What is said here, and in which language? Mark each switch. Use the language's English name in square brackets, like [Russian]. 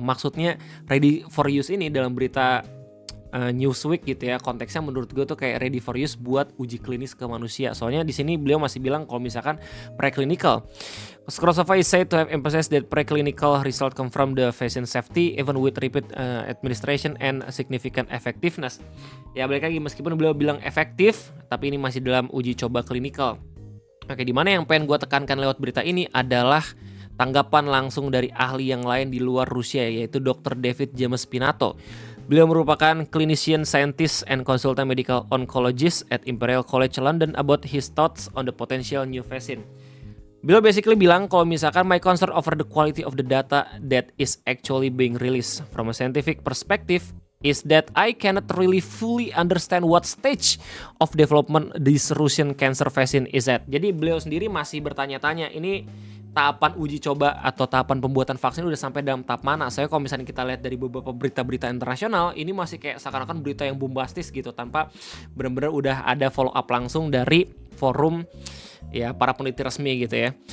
[Indonesian] Maksudnya [English] ready for use [Indonesian] ini dalam berita Newsweek gitu ya, konteksnya menurut gue tuh kayak ready for use buat uji klinis ke manusia. Soalnya di sini beliau masih bilang kalau misalkan preclinical. [English] Skrovtsova is said to have emphasized that preclinical result confirm the vaccine safety even with repeat administration and significant effectiveness. [Indonesian] Ya balik lagi, meskipun beliau bilang efektif, tapi ini masih dalam uji coba klinikal. Oke, di mana yang pengen gue tekankan lewat berita ini adalah tanggapan langsung dari ahli yang lain di luar Rusia, yaitu Dr. David James Pinato. Beliau merupakan [English] clinician scientist and consultant medical oncologist at Imperial College London about his thoughts on the potential new vaccine. [Indonesian] Beliau basically bilang kalau misalkan [English] my concern over the quality of the data that is actually being released from a scientific perspective is that I cannot really fully understand what stage of development this Russian cancer vaccine is at. [Indonesian] Jadi beliau sendiri masih bertanya-tanya, ini tahapan uji coba atau tahapan pembuatan vaksin udah sampai dalam tahap mana. Saya kalau misalnya kita lihat dari beberapa berita-berita internasional, ini masih kayak seakan-akan berita yang bombastis gitu, tanpa benar-benar udah ada follow up langsung dari forum ya para peneliti resmi gitu ya.